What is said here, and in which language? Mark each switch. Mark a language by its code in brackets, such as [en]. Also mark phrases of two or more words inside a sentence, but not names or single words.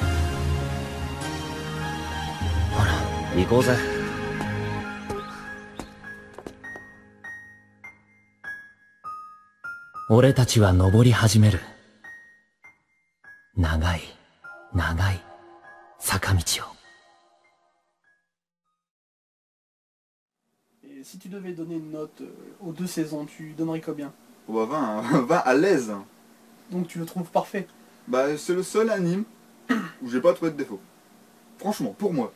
[ja] ほら、行こうぜ。俺たちは登り始める。長い坂道を。 [fr] Et si tu devais donner une note aux 2 saisons, tu donnerais combien? Oh bah 20 à l'aise. Donc tu le trouves parfait? Bah c'est le seul anime où j'ai pas trouvé de défaut. Franchement, pour moi.